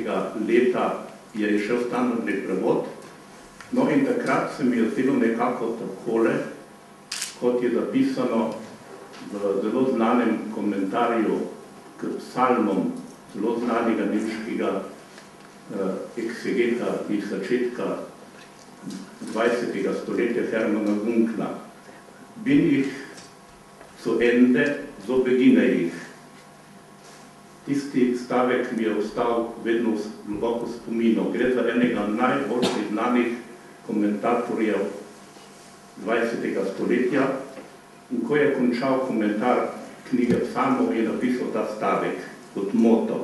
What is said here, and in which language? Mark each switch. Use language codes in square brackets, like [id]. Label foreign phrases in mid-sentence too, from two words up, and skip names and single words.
[sl] leta je išel standardni prevod, no in takrat se mi je zdelo nekako takole, kot je zapisano v zelo znanem komentarju k psalmom zelo znanega nemškega eksegeta iz začetka 20. stoletja Hermana Wunkla. [de] Bin ich zu Ende, so beginne ich. [sl] Tisti stavek mi je ostal vedno globoko spominu. Gre za enega najbolj znanih komentatorjev 20. stoletja in ko je končal komentar knjige Psalmov, je napisal ta stavek kot moto.